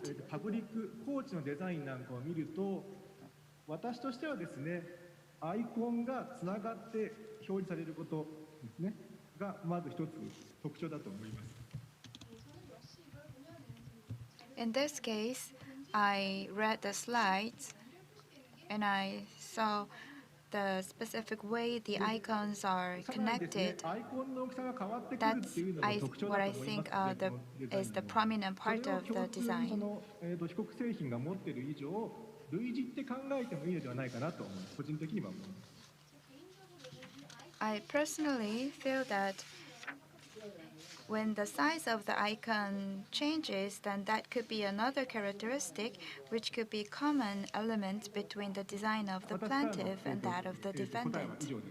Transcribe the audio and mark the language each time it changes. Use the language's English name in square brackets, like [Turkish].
[Japanese] パブリックコーチのデザインなんかを見ると、私としてはですね、アイコンがつながって表示されることですねがまず一つ特徴だと思います。 [English] In this case, I read the slides and I saw the specific way the icons are connected. That's what I think is the prominent part of the design. [Japanese] 被告製品が持っている以上、類似って考えてもいいのではないかなと個人的には思います。 [English] I personally feel that when the size of the icon changes, then that could be another characteristic which could be common element between the design of the plaintiff and that of the defendant.